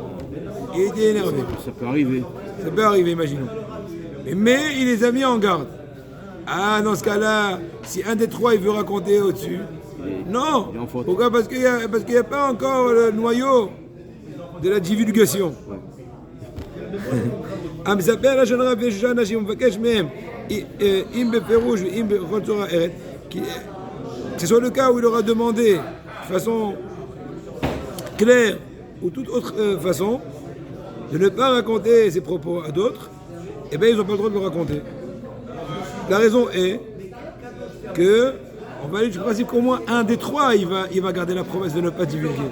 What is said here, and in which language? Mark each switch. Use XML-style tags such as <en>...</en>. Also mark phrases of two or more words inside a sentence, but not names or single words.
<fr>Il était énervé. Ça peut arriver. Ça peut arriver, imaginons. Mais il les a mis en garde. Ah, dans ce cas-là, si un des 3 il veut raconter au-dessus, non. Pourquoi? Parce qu'il n'y a pas encore le noyau de la divulgation.</fr> <he>המספר לשון הרע ויש 6 אנשים ומבקש מהם אם בפירוש ואם בכל צורה אחרת,</he> <fr>que ce soit le cas où il aura demandé de façon claire ou toute autre façon de ne pas raconter ses propos à d'autres, eh bien ils n'ont pas le droit de le raconter. La raison est que on va aller du principe qu'au moins un des 3 il va garder la promesse de ne pas divulguer.</fr>